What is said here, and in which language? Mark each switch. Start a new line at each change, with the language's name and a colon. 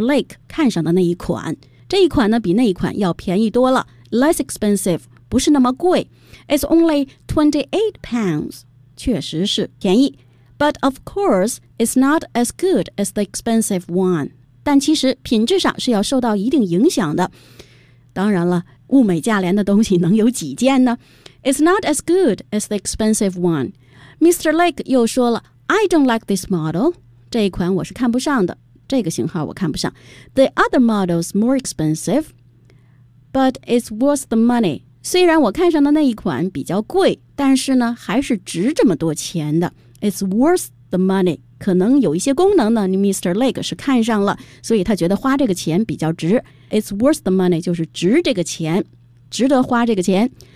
Chinese: Lake 看上的那一款，这一款呢比那一款要便宜多了，
English: less expensive
Chinese: 不是那么贵，
English: it's only 28 pounds，
Chinese: 确实是便宜，
English: but of course it's not as good as the expensive one，
Chinese: 但其实品质上是要受到一定影响的。当然了，物美价廉的东西能有几件呢？
English: It's not as good as the expensive one. Mr. Lake
Chinese: 又说了，
English: I don't like this model.
Chinese: 这一款我是看不上的，这个型号我看不上。
English: The other model's more expensive, but it's worth the money.
Chinese: 虽然我看上的那一款比较贵，但是呢，还是值这么多钱的。
English: It's worth the money.
Chinese: 可能有一些功能呢，你 Mr. Lake 是看上了，所以他觉得花这个钱比较值。
English: It's worth the money
Chinese: 就是值这个钱，值得花这个钱。